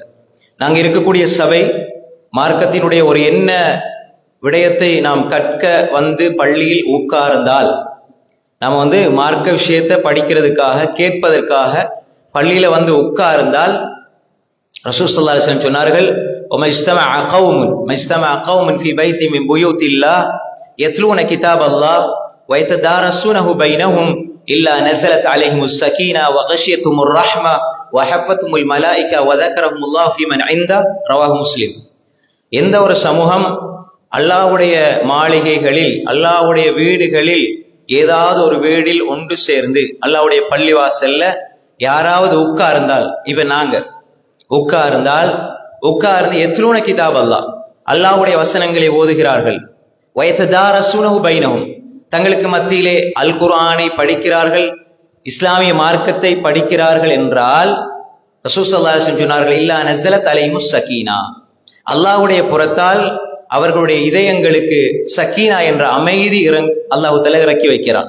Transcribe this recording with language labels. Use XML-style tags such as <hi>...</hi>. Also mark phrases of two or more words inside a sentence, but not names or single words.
<ta>நாங்கள் இருக்கக்கூடிய சபை மார்க்கத்தினுடைய ஒரு என்ன விடயத்தை நாம் கற்க வந்து பள்ளியில் உட்கார்ந்தால், நாம் மார்க்க விஷயத்தை படிக்கிறதுக்காக கேட்பதற்காக பள்ளியில உட்கார்ந்தால் ரசூல் ஸல்லல்லாஹு அலைஹி வஸல்லம் சொன்னார்கள்,</ta> <ar>وَمَجْتَمَعَ قَوْمٌ فِي بَيْتٍ مِنْ بُيُوتِ اللَّهِ يَتْلُونَ كِتَابَ اللَّهِ وَيَتَدَارَسُونَهُ بَيْنَهُمْ إِلَّا نَزَلَتْ عَلَيْهِمُ السَّكِينَةُ وَغَشِيَتْهُمُ الرَّحْمَةُ وَحَفَّتْهُمُ الْمَلَائِكَةُ وَذَكَرَهُمُ اللَّهُ فِي مَنْ عِندَهُ رواه مسلم.</ar> <ta>எந்த ஒரு சமூகம் அல்லாஹ்வுடைய மாளிகைகளில், அல்லாஹ்வுடைய வீடுகளில், ஏதாவது ஒரு வீடில் ஒன்று சேர்ந்து அல்லாஹ்வுடைய பள்ளிவாசல்ல யாராவது உட்கார்ந்தால், இப்ப நாங்க உட்கார்ந்து</ta> <ar>يتلون كتاب</ar> <ta>அல்லாஹ்வுடைய வசனங்களை ஓதுகிறார்கள்,</ta> <ar>ويتدارسونه بينهم</ar> <ta>தங்களுக்கு மத்தியிலே அல் குர்ஆனை படிக்கிறார்கள், இஸ்லாமிய மார்க்கத்தை படிக்கிறார்கள் என்றால் ரசூல் ஸல்லல்லாஹு அலைஹி வஸல்லம் சொன்னார்கள்,</ta> <ar>إلا نزلت عليهم السكينة,</ar> <ta>அல்லாஹ்வுடைய புறத்தால் அவர்களுடைய இதயங்களுக்கு சக்கீனா என்ற அமைதி அல்லாஹ் தஆலா இறக்கி வைக்கிறான்.</ta>